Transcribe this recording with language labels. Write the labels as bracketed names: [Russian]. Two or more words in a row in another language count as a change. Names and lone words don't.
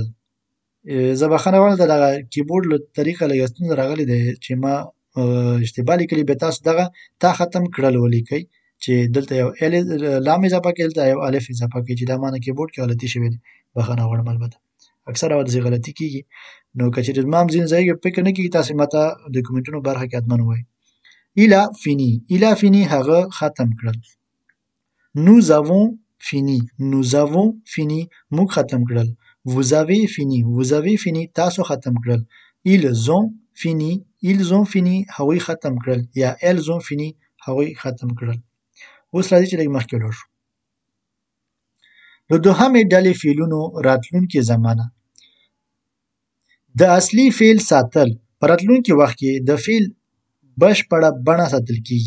[Pashto] زه بخښنه غواړم د دغه کیبورډ له طریقه لږ ستونزه راغلې ده چې ما اشتباه لیکلي بیا تاسو دغه تا ختم کړل ولیکئ چې دلته یو لام اضافه کړئ دلته یو الف اضافه کړئ چې دا معنی کیبورډ کې غلطي شوې ده. بخښنه غواړم البته اکثره ورځې غلطي کیږي نو که چېرې زما هم ځینې ځای کې فکر نه کیږي تاسې ماته د کومنټونو برخه کې حتما ووایئ. [French] il a fini il a fini [Pashto] هغه ختم کړل. [French] nous avons fini [Pashto] موږ ختم کړل. [French] vous avez fini [Pashto] تاسو ختم کړل. [French] ils ont fini [Pashto] هغوی ختم کړل یا [French] elles ont fini [Pashto] هغوی ختم کړل. اوس راځي چې لږ مخکې ولاړ شو. د دوهمې ډلې فعلونو راتلونکې زمانه. د اصلي فعل ساتل په راتلونکي وخت کې د فعل بشپړه بڼه ساتل کیږي.